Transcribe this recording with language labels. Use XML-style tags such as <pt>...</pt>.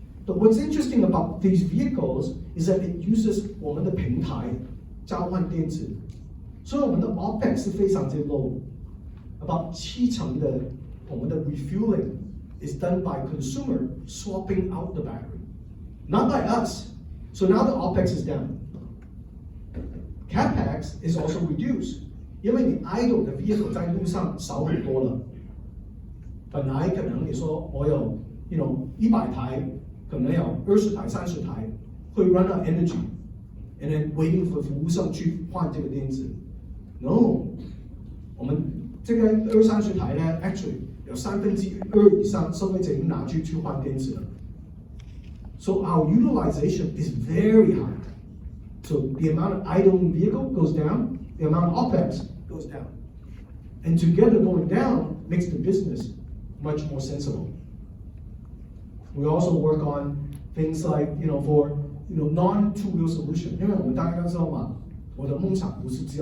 <en>But what's interesting about these vehicles is that it uses</en> <zh>我们的平台交换电池，所以我们的</zh> <en>OPEX 是非常之 low。 About 70%</en> <zh>的我们的</zh> <en>refueling is done by consumer swapping out the battery, not by us. So now the OPEX is down. CapEx is also reduced,</en> <zh>因为你 idle 的 vehicle 在路上少很多了。本来可能你说我有 100台可能有20台、30台会</zh> <en>run out energy，and then waiting for</en> <zh>服务商去换这个电池。 No， 我们这个20-30台呢 ，</zh> <en>actually</en> <zh>有2/3以上消费者已经拿去换电池了。</zh> <en>So our utilization is very high. So the amount of idling vehicle goes down, the amount of OPEX goes down. And together going down makes the business much more sensible. We also work on things like, for non-two-wheel solution.</en> <zh>因为我们大家都知道嘛，我的梦想不是只有</zh>